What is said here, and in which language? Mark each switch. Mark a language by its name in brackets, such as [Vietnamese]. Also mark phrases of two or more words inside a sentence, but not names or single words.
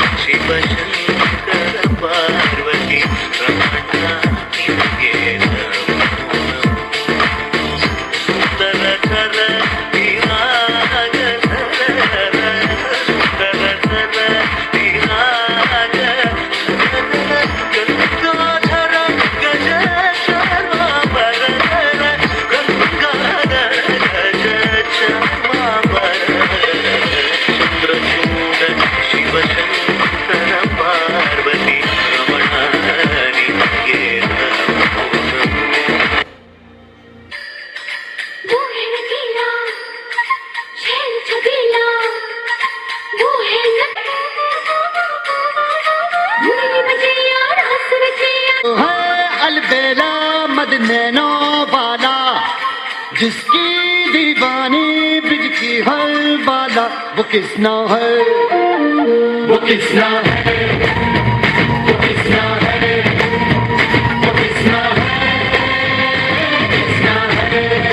[Kannada] ಶಿವಶಂಕರ ಪಾರ್ವತಿ ರಮಣ ನಿನಗೆ ಸುಂದರ ಧರ ವಿರಾಗ ಸುಂದರ ಧರ ವಿರಾಗ ಗಂಗಾಧರ ಗಜ ಚಾಮಾವರ ಗಂಗಾಧರ ಗಜ ಚಾಮಾವರ ಚಂದ್ರಚೂಡ ಶಿವಶಂಕರ ಪಾರ್ವತಿ ರಮಣ ನಿನಗೆ [Hindi] वो है नगीना शहर छबीला वो है मुरली बजैया रास रचैया है अलबेला मद नैनो वाला जिसकी दीवानी ब्रिज की हर बाला वो किसना है वो किसना है वो किसना है वो किसना है किसना है